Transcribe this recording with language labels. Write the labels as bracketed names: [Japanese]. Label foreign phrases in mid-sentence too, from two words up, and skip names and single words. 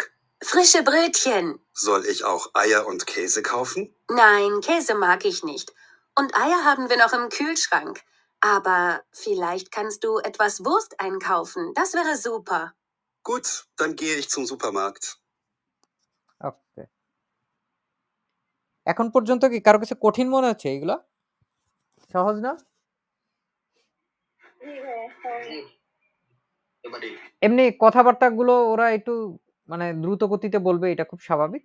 [German] Frische Brötchen. Soll ich auch Eier und Käse kaufen? Nein, Käse mag ich nicht. Und Eier haben wir noch im Kühlschrank. Aber vielleicht kannst du etwas Wurst einkaufen. Das wäre super. Gut, dann gehe ich zum Supermarkt. [Bangla] ওকে, এখন পর্যন্ত কি কারো কাছে কঠিন মনে হচ্ছে? এগুলো সহজ না? এমনি কথাবার্তাগুলো ওরা একটু মানে দ্রুত গতিতে বলবে, এটা খুব স্বাভাবিক।